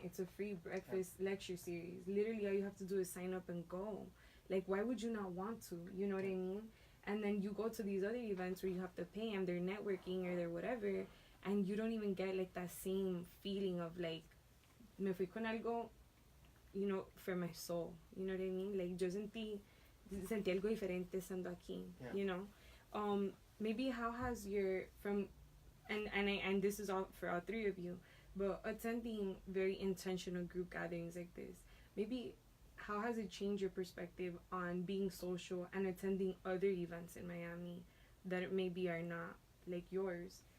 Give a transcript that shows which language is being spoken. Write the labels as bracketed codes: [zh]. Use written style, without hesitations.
[en] It's a free breakfast lecture series. Literally, all you have to do is sign up and go. Like, why would you not want to? You know what I mean? And then you go to these other events where you have to pay, and they're networking or they're whatever, and you don't even get like that same feeling of like, [es] me fui con algo, [en] you know, for my soul. You know what I mean? [es] Like, yo sentí algo diferente estando aquí. [en] You know, maybe how has your and this is all for all 3 of you, but attending very intentional group gatherings like this, maybe how has it changed your perspective on being social and attending other events in Miami that maybe are not like yours?